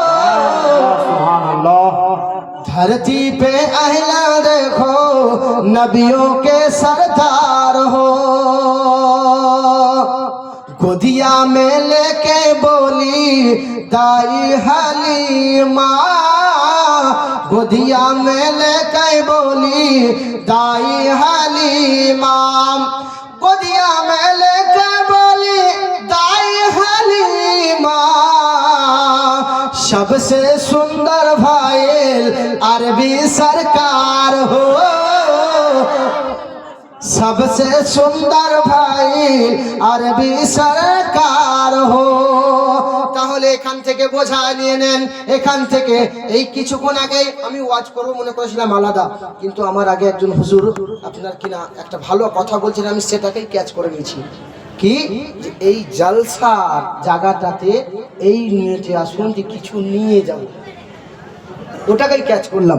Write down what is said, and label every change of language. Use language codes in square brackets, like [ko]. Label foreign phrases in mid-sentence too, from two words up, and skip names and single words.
[bho] धरती पे आइलन देखो नबियों के सरदार हो, गोदिया में लेके बोली दाई हलीमा, गोदिया में लेके बोली दाई हलीमा, गोदिया में लेके बोली दाई हलीमा, सबसे सुंदर भाईल अरबी सरकार हो, सबसे सुंदर भाई अरबी सरकार हो। [bn] তাহলে এখান থেকে বোঝা নিয়ে নেন। এখান থেকে এই কিছুক্ষণ আগে আমি ওয়াজ করব মনে করেছিলাম আলাদা, কিন্তু আমার আগে একজন হুজুর আপনার কিনা একটা ভালো কথা বলছেন, আমি সেটাকেই ক্যাচ করে নিয়েছি। কি যে এই জলসার জায়গাটাতে এই নিয়েতে আসুন যে কিছু নিয়ে যাব, ওটাকেই ক্যাচ করলাম।